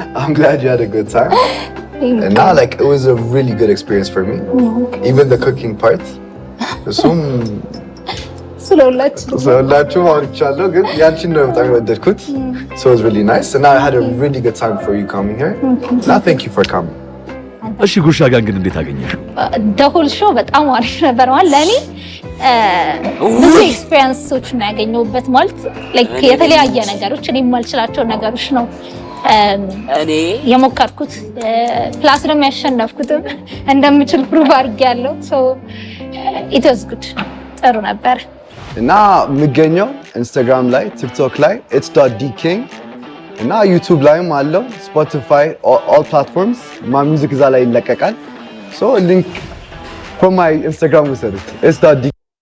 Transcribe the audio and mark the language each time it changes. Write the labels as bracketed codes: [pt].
[en] I'm glad you had a good time. And now like it was a really good experience for me. Even the cooking part. [am] እሱም ስለሁላችሁ አውርቻለሁ ግን ያንቺን ነው በጣም የወደድኩት. [en] So it was really nice and I had a really good time for you coming here. Now thank you for coming. [am] እሺ ጉርሻ ጋር ግን እንዴት አገኘሽው? the whole show በጣም አሪፍ ነበር ማለት ለኔ ብዙ ኤክስፒሪየንሶች ነው ያገኘሁበት ማለት like የተለያየ ነገሮች እኔ የማልችላቸው ነገሮች ነው እኔ የሞከርኩት ፕላስ ደግሞ ያሸነፍኩትም እንደምችል ፕሩቭ አድርጌያለሁ. [en] so it was good [am] ጥሩ ነበር። እና የምገኘው ኢንስታግራም ላይ ቲክቶክ ላይ it's.dking እና ዩቲዩብ ላይም አለው ስፖቲፋይ [en] all platforms my music [am] እዛ ላይ ይለቀቃል. [en] so link from my Instagram [am] ውሰዱት [en] it's.dking